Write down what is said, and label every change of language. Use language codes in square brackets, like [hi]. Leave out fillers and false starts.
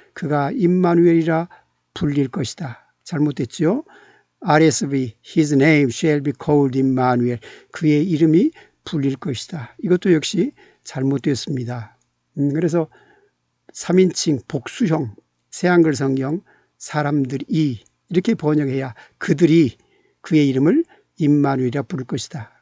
[ko] 그가 임마누엘이라 불릴 것이다. 잘못됐죠. [en] RSV His name shall be called Emmanuel. [ko] 그의 이름이 불릴 것이다. 이것도 역시 잘못됐습니다. 그래서 3인칭 복수형 새한글 성경 사람들이 이렇게 번역해야 그들이 그의 이름을 임마누엘이라 부를 것이다.